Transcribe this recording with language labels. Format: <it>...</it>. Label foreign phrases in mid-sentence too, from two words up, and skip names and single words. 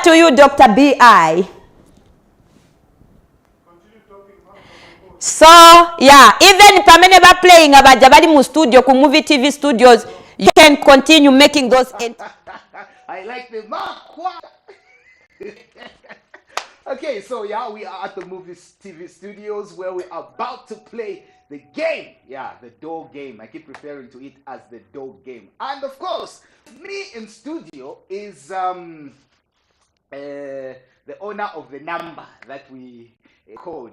<en>you, Dr. B.I. So, yeah, even Pameneba playing Abajabadi mu studio, ku Movie TV studios, you can continue making those. I like the mark. Okay, so yeah, we are at the Movie TV studios where we're about to play the game. Yeah, the door game. I keep referring to it as the door game. And of course, me in studio is the owner of the number that we code.</en>